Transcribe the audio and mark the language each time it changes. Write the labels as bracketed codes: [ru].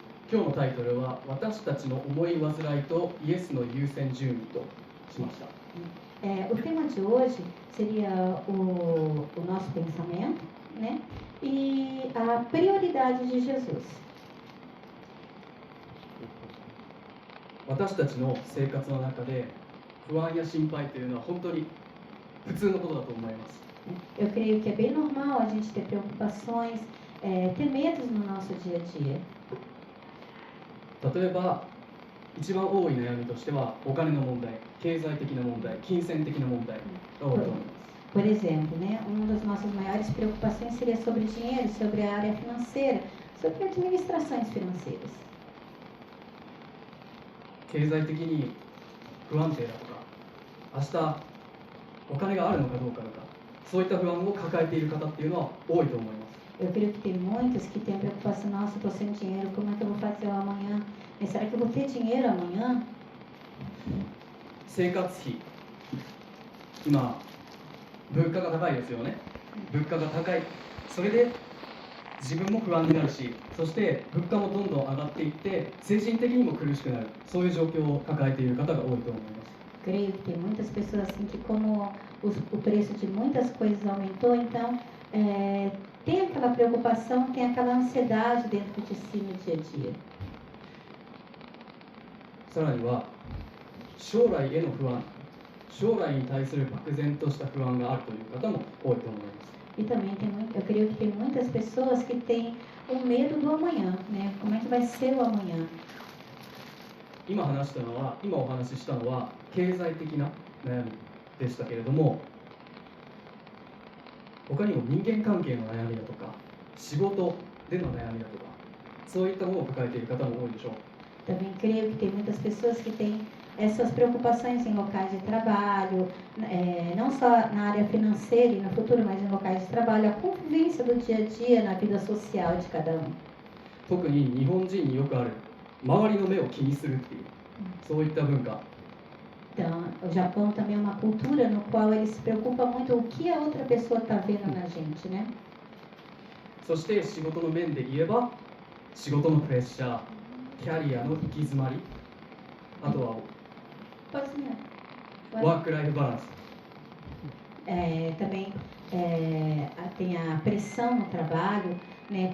[ja] 今日のタイトルは私たちの思い煩いとイエスの優先順位としました。 [pt] O tema de hoje seria o nosso pensamento, né? E a prioridade de Jesus. [ja] 私たちの生活の中で不安や心配というのは本当に普通のことだと思います。 [pt] Eu creio que é bem normal a gente ter preocupações, ter medos no nosso dia a dia. [ja] 例えば一番多い悩みとしてはお金の問題、経済的な問題、金銭的な問題が多いと思います。 [pt] Por exemplo, né, uma das nossas maiores preocupações seria sobre dinheiro, sobre a área financeira, sobre administrações financeiras. [ja] 経済的に不安定だとか、明日お金があるのかどうかとか、そういった不安を抱えている方っていうのは多いと思います。 [pt] Eu creio que tem muitos que têm preocupação, nossa, estou sem dinheiro, como é que eu vou fazer amanhã? Será que eu vou ter dinheiro amanhã? [ja] 生活費、今物価が高いですよね。物価が高い。それで自分も不安になるし、そして物価もどんどん上がっていって、精神的にも苦しくなる。そういう状況を抱えている方が多いと思います。 [pt] Creio que tem muitas pessoas assim que como o preço de muitas coisas aumentou, então tem aquela preocupação, tem aquela ansiedade dentro de si no dia a dia. [ja] さらには将来への不安、将来に対する漠然とした不安があるという方も多いと思います。 [pt] E também eu creio que tem muitas pessoas que têm o medo do amanhã, né? Como é que vai ser o amanhã? [ja] 今お話ししたのは経済的な悩みでしたけれども、他にも人間関係の悩みだとか、仕事での悩みだとか、そういったものを抱えている方も多いでしょう。 [pt] Também creio que tem muitas pessoas que têm essas preocupações em locais de trabalho, não só na área financeira e no futuro, mas em locais de trabalho, a convivência do dia a dia na vida social de cada um. [ja] 特に日本人によくある周りの目を気にするっていう、そういった文化。 [pt] Então, o Japão também é uma cultura no qual ele se preocupa muito o que a outra pessoa está vendo na gente, né? [ja] そして仕事の面で言えば、仕事のプレッシャー、キャリアの行き詰まり、あとはワークライフバランス。 [pt] Também tem a pressão no trabalho, né?